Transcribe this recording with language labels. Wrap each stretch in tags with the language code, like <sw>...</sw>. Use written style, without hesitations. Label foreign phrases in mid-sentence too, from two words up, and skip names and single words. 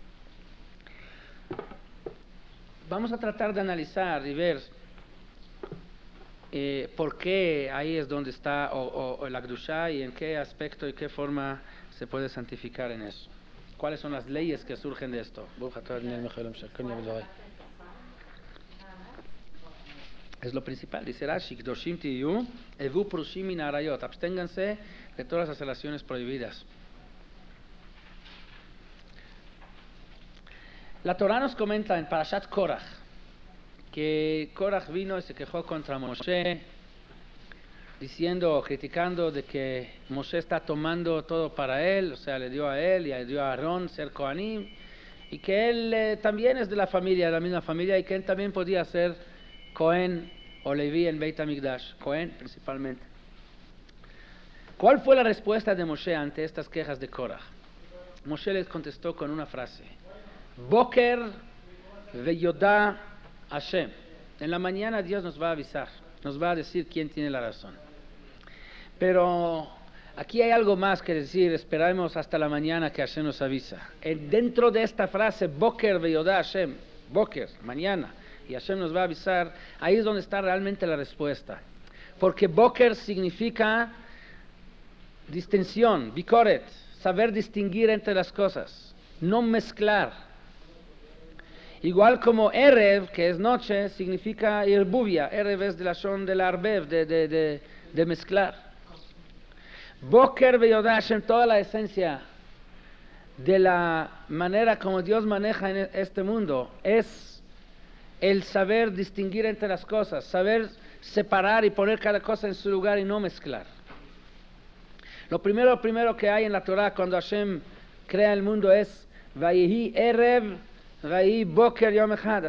<es>Vamos a tratar de analizar y ver por qué ahí es donde está o la Kedushá, y en qué aspecto y qué forma se puede santificar en eso. ¿Cuáles son las leyes que surgen de esto? Es lo principal. Dice Rashi:</es> <he>קדושים תהיו הוו פרושים מן העריות,</he> <es>absténganse de todas las relaciones prohibidas. La Torah nos comenta en Parashat Korach que Korach vino y se quejó contra Moshe, diciendo, criticando de que Moshe está tomando todo para él, o sea, le dio a él y le dio a Aarón ser Kohanim, y que él también es de la familia, de la misma familia, y que él también podía ser Cohen o Leví en Beit HaMikdash, Cohen principalmente. ¿Cuál fue la respuesta de Moshe ante estas quejas de Korach? Moshe les contestó con una frase:</es> <he>בקר וידע השם.</he> <es>En la mañana Dios nos va a avisar, nos va a decir quién tiene la razón. Pero aquí hay algo más que decir: esperamos hasta la mañana que Hashem nos avisa. Dentro de esta frase,</es> <he>בקר וידע השם בקר,</he> <es>mañana, y Hashem nos va a avisar, ahí es donde está realmente la respuesta. Porque Boker significa distinción, bikoret, saber distinguir entre las cosas, no mezclar. Igual como Erev, que es noche, significa irbuvia. Erev es de la shon de la arbev, de mezclar.</es> <he>בקר וידע השם,</he> <es>toda la esencia de la manera como Dios maneja en este mundo es el saber distinguir entre las cosas, saber separar y poner cada cosa en su lugar y no mezclar. Lo primero que hay en la Torah cuando Hashem crea el mundo es</es> <he>ויהי ערב ויהי בקר יום אחד.</he>